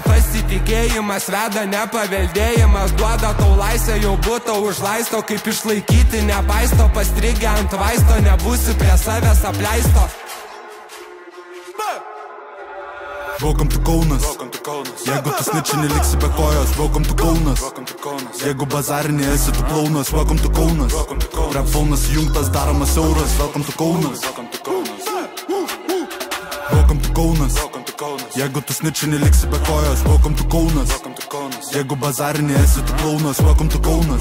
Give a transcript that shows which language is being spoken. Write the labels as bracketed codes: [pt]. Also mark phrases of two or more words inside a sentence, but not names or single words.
[lt] Pasitikėjimas veda, nepaveldėjimas duoda tau laisvę, jau būtų užlaisto, kaip išlaikyti nepaisto, pastrigę ant vaisto, nebūsi prie savęs apleisto. [en] Welcome to Kaunas. [lt] Jeigu tu snitchi neliksi be kojos, [en] welcome to Kaunas. [lt] Jeigu bazarinė esi tu klaunas, [en] welcome to Kaunas. [lt] Rap faunas jungtas, daromas euras, [en] welcome to Kaunas. Welcome to Kaunas. [lt] Jeigu tu snitchi neliksi be kojos, [en] welcome to Kaunas. [lt] Jeigu bazarinė esi tu klaunas, [en] welcome to Kaunas.